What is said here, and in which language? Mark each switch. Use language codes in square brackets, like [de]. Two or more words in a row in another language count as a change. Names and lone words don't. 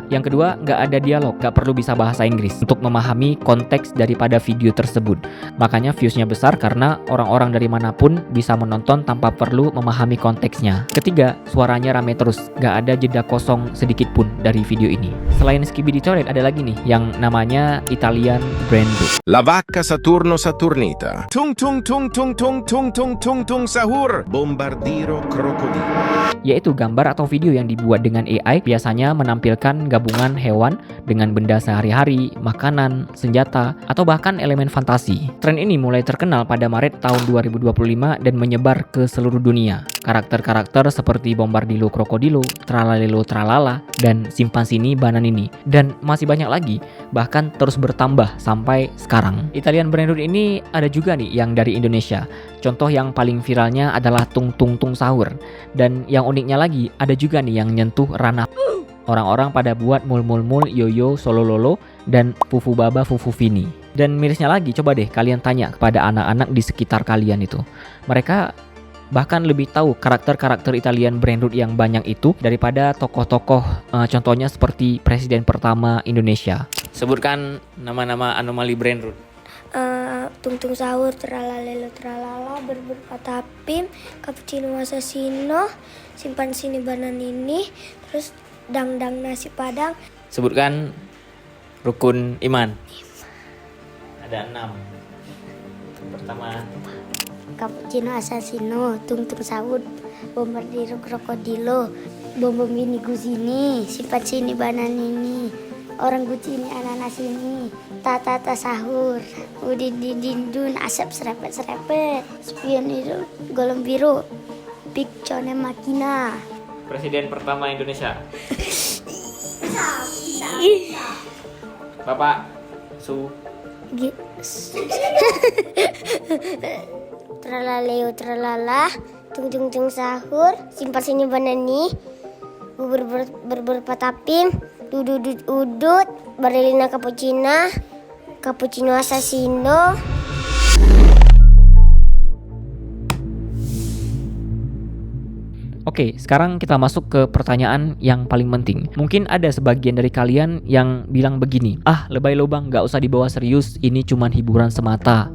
[id] Yang kedua, nggak ada dialog, nggak perlu bisa bahasa Inggris untuk memahami konteks daripada video tersebut. Makanya viewsnya besar karena orang-orang dari manapun bisa menonton tanpa perlu memahami konteksnya. Ketiga, suaranya rame terus, gak ada jeda kosong sedikit pun dari video ini. Selain Skibidi Toilet ada lagi nih yang namanya [en] Italian brain rot. [id] La vacca Saturno Saturnita. Tung tung tung tung tung tung tung tung tung sahur. Bombardiro krokodil. Yaitu gambar atau video yang dibuat dengan AI, biasanya menampilkan gabungan hewan dengan benda sehari-hari, makanan, senjata, atau bahkan elemen fantasi. Tren ini mulai terkenal pada Maret tahun 2025 dan menyebar ke seluruh dunia. Karakter-karakter seperti Bombardilo Krokodilo, Tralalelo Tralala, dan Simpansini Bananini, dan masih banyak lagi, bahkan terus bertambah sampai sekarang. [en] Italian brain rot [id] ini ada juga nih yang dari Indonesia. Contoh yang paling viralnya adalah Tung Tung Tung Sahur. Dan yang uniknya lagi, ada juga nih yang nyentuh ranah. Orang-orang pada buat mul-mul-mul, yoyo, solololo, dan fufu baba, fufu vini. Dan mirisnya lagi, coba deh kalian tanya kepada anak-anak di sekitar kalian itu. Mereka bahkan lebih tahu karakter-karakter [en] Italian brain rot [id] yang banyak itu daripada tokoh-tokoh, contohnya seperti Presiden pertama Indonesia. Sebutkan nama-nama anomali [en] brain rot. [id] Tung-tung sahur, tralalelo tralala, berbur patapim, cappuccino assassino, simpan sini bananini, terus dangdang nasi padang. Sebutkan rukun iman. Ada 6. Pertama. Cappuccino assassino, tung tung sahur, bombardiro krokodilo, bom ini guzini, sifat sini bananini, orang gucini ananas ini, tata sahur, udin dindun, asap serepet, spion itu golong biru, pikcone makina. Presiden pertama Indonesia. Bapak Su. Tralaleo tralala, tung tung tung sahur, simpan sini banani, bubur patapim, dudut udut, barilina cappuccino assassino. Oke, sekarang kita masuk ke pertanyaan yang paling penting. Mungkin ada sebagian dari kalian yang bilang begini, lebay lo bang, gak usah dibawa serius, ini cuman hiburan semata.